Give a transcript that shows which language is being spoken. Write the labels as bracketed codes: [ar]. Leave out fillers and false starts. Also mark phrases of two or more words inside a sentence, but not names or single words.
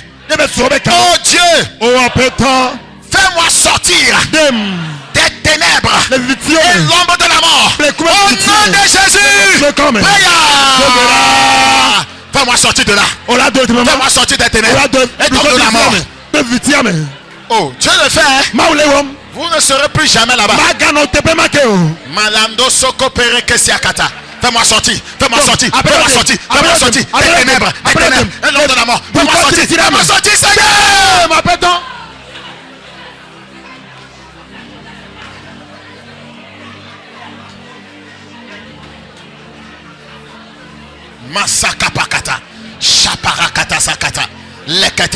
[fr] Oh Dieu, fais-moi sortir des ténèbres et l'ombre de la mort. Au nom de Jésus. Fais-moi sortir de là. Fais-moi sortir des ténèbres et de la mort. Oh, Dieu le fait. Vous ne serez plus jamais là-bas. Malando soko pere kesiakata. Fais-moi sortir, fais-moi sortir, fais-moi sortir, fais-moi sortir des ténèbres et l'ombre de la mort. Fais-moi sortir, Seigneur. Masakapakata, Chaparakata Sakata, Lekete.